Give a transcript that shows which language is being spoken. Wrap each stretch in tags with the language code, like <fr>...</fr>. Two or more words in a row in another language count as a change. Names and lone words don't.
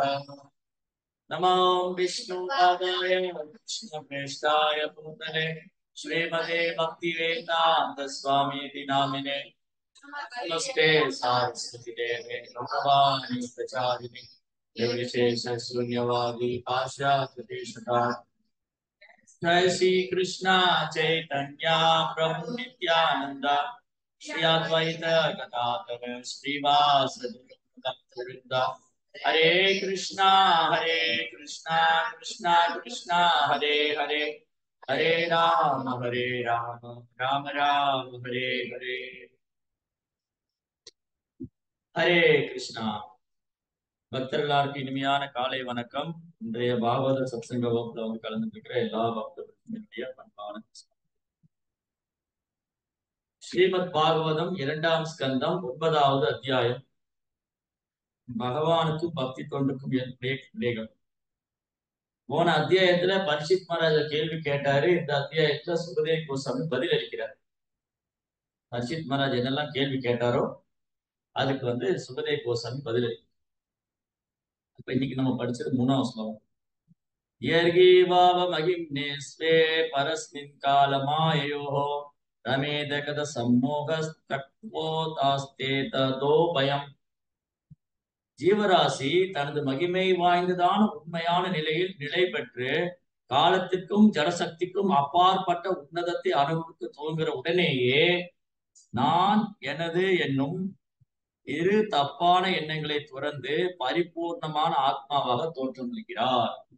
<sa>नमो विष्णुपादाय कृष्णप्रेष्ठाय भूतले श्रीमते भक्तिवेदान्त स्वामीति नामिने नमस्ते सारस्वती देवे भगवान् प्रचारिणे निर्विशेष शून्यवादी पाश्चात्य देशतारिणे। जय श्री कृष्णा चैतन्य प्रभु नित्यानंद श्री अद्वैत गदाधर श्रीवासदि भक्तवृंद। हरे कृष्णा कृष्णा कृष्णा हरे हरे, हरे राम राम राम हरे हरे। हरे कृष्णा।</sa> <ta>பக்தர்களுக்கு இனிமையான காலை வணக்கம். இன்றைய பாகவத சத்சங்க வகுப்புல வந்து கலந்துருக்கிற எல்லா பக்தர்களுக்கும் என்னுடைய பண்பான ஸ்ரீமத் பாகவதம் 2ஆம் ஸ்கந்தம் 9வது அத்தியாயம். பகவானுக்கும் பக்தி தொண்டுக்கும் என்னுடைய சந்தேகம். போன அத்தியாயத்துல பரீட்சித் மகாராஜா கேள்வி கேட்டாரு. இந்த அத்தியாயத்துல சுகதேவ் கோஸ்வாமி பதில் அளிக்கிறார். பரீட்சித் மகாராஜ் என்னெல்லாம் கேள்வி கேட்டாரோ அதுக்கு வந்து சுகதேவ் கோஸ்வாமி பதில் அளிக்கிறார். இப்ப இன்னைக்கு நம்ம படிச்சது 3ஆம் ஸ்லோகம்.</ta> <sa>यर्गीवावमहिम्ने स्वे परस्मिन् कालमाययोः रमेदकद सम्मोहस्तक्वोतास्ते तदोभयम्.</sa> <ta>ஜீவராசி தனது மகிமை வாய்ந்ததான உண்மையான நிலையில் நிலை பெற்று காலத்திற்கும் ஜடசக்திக்கும் அப்பாற்பட்ட உன்னதத்தை அனுபவித்து துவங்குற உடனேயே நான் எனது என்னும் இரு தப்பான எண்ணங்களை துறந்து பரிபூர்ணமான ஆத்மாவாக தோற்றமளிக்கிறார்.</ta>